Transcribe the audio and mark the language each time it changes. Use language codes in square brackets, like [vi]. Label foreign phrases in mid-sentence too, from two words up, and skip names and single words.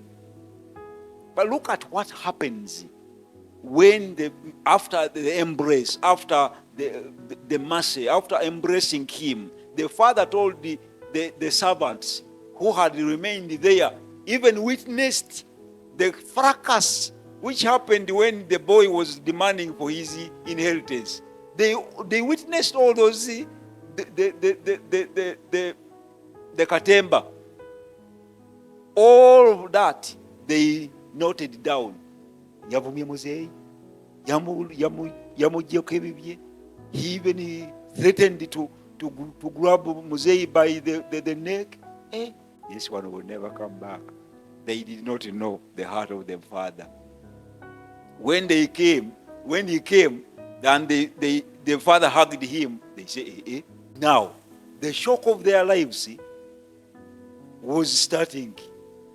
[en] But look at what happens when after the embrace, after the mercy, after embracing him, the father told the servants who had remained there, even witnessed the fracas which happened when the boy was demanding for his inheritance. They witnessed all those, the katemba. All of that they noted down. [lg] Yavumye muzeyi, yamujjeko ebibye. [en] He even threatened to grab muzeyi by the neck. This one will never come back. They did not know the heart of the father. When he came, and the father hugged him, they say, Now, the shock of their lives was starting.